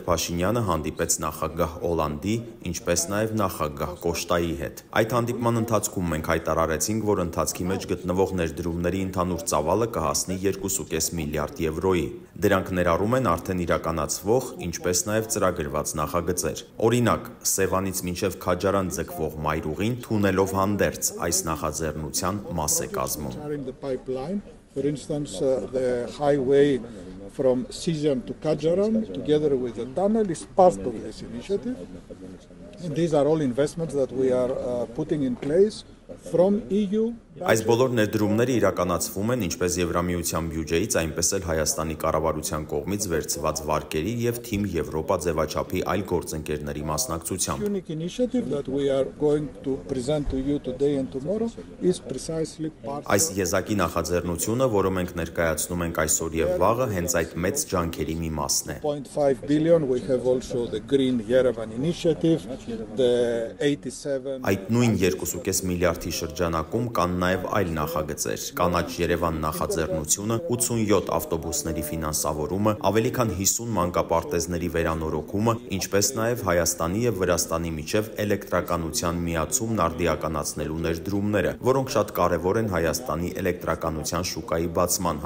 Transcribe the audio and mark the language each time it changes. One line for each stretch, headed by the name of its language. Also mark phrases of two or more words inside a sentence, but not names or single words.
Armenian: Փաշինյանը հանդիպեց նախագահ Օլանդի, ինչպես նաև նախագահ Կոշտայի հետ։ Այդ հանդիպման ընթացքում մենք հայտարարեցինք, որ ընթացքի մեջ գտնվող ներդրումների ընդհանուր ծավալը կհասնի 2.5 միլիարդ եվրոյի։ Դրանք ներառում են արդեն իրականացվող, ինչպես նաև ծրագրված նախագծեր։ Օրինակ, Սևանից մինչև Քաջարան ձգվող մայրուղին թունելով հանդերձ այս նախաձեռնության մաս է կազմում։
English: For instance, the highway from Sijan to Kajaran, together with the tunnel, is part of this initiative. And these are all investments that we are putting in place from EU.
Armenian: Այս բոլոր ներդրումները իրականացվում են ինչպես Եվրամիության բյուջեից, այնպես էլ Հայաստանի կառավարության կողմից վերցված վարկերի եւ Թիմ Եվրոպա ձևաչափի այլ գործընկերների մասնակցությամբ։
English: Unique initiative that we are going to present to you today and tomorrow is precisely part.
Armenian: Այս եզակի նախաձեռնությունը, որը մենք ներկայացնում ենք այսօր եւ վաղը, հենց այդ մեծ ջանքերի մի մասն է։
English: 0.5 billion we have also the Green Yerevan initiative, the 87.
Armenian: Այդ նույն 2.5 միլիարդի շրջանակում կան նաև այլ նախագծեր, կանաչ Երևան նախաձեռնությունը, 87 ավտոբուսների ֆինանսավորումը, ավելի քան 50 մանկապարտեզների վերանորոգումը, ինչպես նաև Հայաստանի եւ Վրաստանի միջև էլեկտրականության միացումն արդիականացնելու ներդրումները, որոնք շատ կարևոր են Հայաստանի էլեկտրականության շուկայի բացման